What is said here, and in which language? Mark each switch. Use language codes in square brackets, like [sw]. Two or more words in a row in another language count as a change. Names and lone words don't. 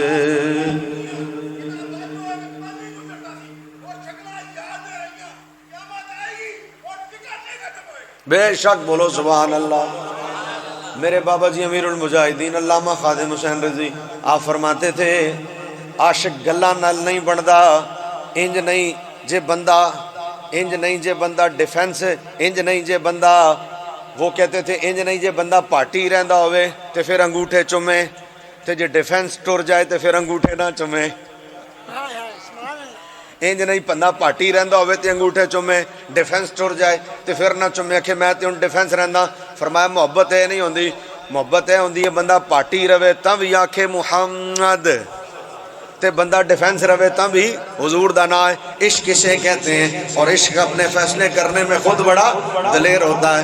[ur] بے شک بولو سبحان اللہ۔ [pa] میرے بابا جی امیر المجاہدین علامہ خادم حسین رضی [ur] آپ فرماتے تھے [pa] عاشق گلا نال نہیں بندا، انج نہیں جے بندہ، انج نہیں جے بندہ ڈیفینس، انج نہیں جے بندہ، [ur] وہ کہتے تھے [pa] انج نہیں جے بندہ پارٹی رہندا ہوئے تے پھر انگوٹھے چومے، تے جے ڈیفینس ٹر جائے تے پھر انگوٹھے نہ چومے۔ انج نہیں بندہ پارٹی رہندا ہوئے تے انگوٹھے چومے، ڈیفینس ٹر جائے تے پھر نہ چومے کہ میں تے ہن ڈیفینس رہندا۔ فرمایا محبت ہے نہیں ہوندی، محبت ہے ہوندی ہے بندہ پارٹی رہے تاں بھی آکھے محمد، تے بندہ ڈیفینس رہے تاں بھی حضور دا نام ہے۔ [ur] عشق اسے کہتے ہیں اور عشق اپنے فیصلے کرنے میں خود بڑا دلیر ہوتا ہے۔